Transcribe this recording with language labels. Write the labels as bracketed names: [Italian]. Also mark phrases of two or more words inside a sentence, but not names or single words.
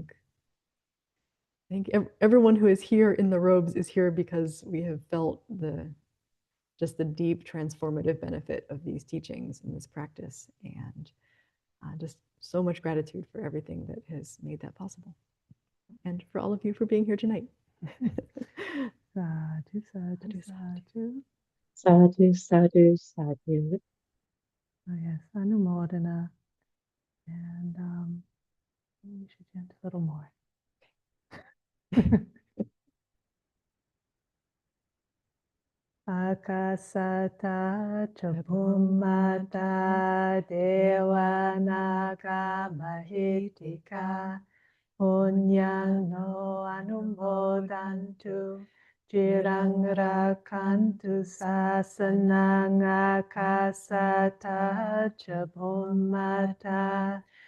[English] I think think everyone who is here in the robes is here because we have felt just the deep transformative benefit of these teachings and this practice, and just so much gratitude for everything that has made that possible, and for all of you for being here tonight. [Pali] Sadhu, sadhu, sadhu. Sadhu, sadhu, sadhu. [English] Oh yes, Anumodana. And we should chant a little more. [Pali] Akasata Chabhummata Devanaga Mahitika Punyang no Anumodantu Jirang Rakantu Sasanang Akasata Chabhummata